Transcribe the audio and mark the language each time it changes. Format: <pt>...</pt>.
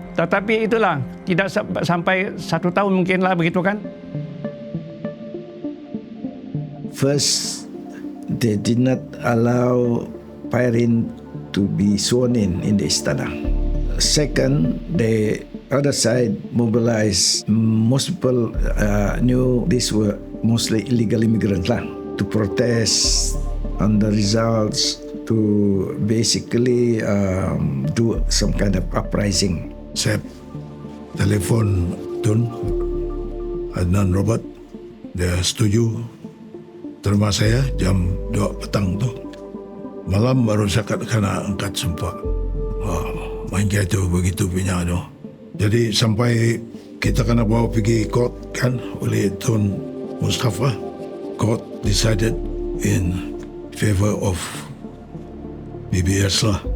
<ms>Tetapi itulah tidak sampai 1 tahun mungkinlah begitu kan.</ms> <en>First, they did not allow Pairin to be sworn in the istana. Second, the other side mobilized. Most people knew these were mostly illegal immigrants to protest on the results, to basically do some kind of uprising.</en> <ms>Saya telefon Tun Adnan Robert, dia setuju terima saya jam 2 petang tu. Malam baru saya kena angkat sumpah. Main itu begitu punya tu. Jadi sampai kita kena bawa pergi court kan oleh Tun Mustafa.</ms> <en>Court decided in favor of PBS lah.</en>